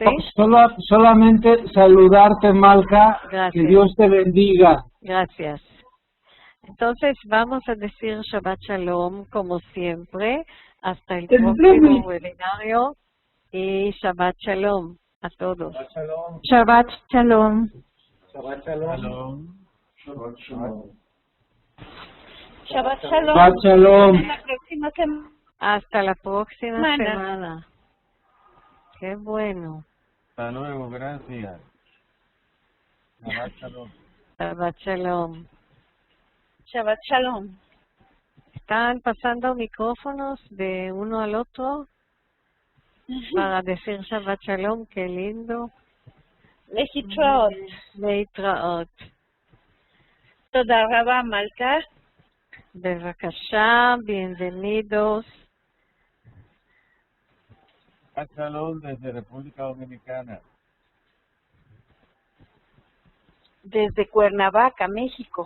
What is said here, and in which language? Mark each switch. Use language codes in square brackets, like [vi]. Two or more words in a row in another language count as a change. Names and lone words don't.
[es] Solamente saludarte, Malca. Gracias. Que Dios te bendiga. Gracias. Entonces vamos a decir [he] שבת שלום [es] como siempre, hasta el próximo webinario, y [he] שבת שלום [es] a todos. [he] שבת שלום. שבת שלום. שבת שלום. שבת שלום. שבת שלום. [es] Hasta la próxima semana. Hasta la próxima semana. Qué bueno. Hasta luego, gracias. [he] שבת שלום. שבת שלום. שבת שלום. [es] ¿Están pasando micrófonos de uno al otro para decir [he] שבת שלום? [es] Qué lindo. Lehitraot. Lehitraot. [he] תודה רבה Malka. [es] Bevakasha, bienvenidos. [he] שבת שלום [es] desde República Dominicana. Desde Cuernavaca, México.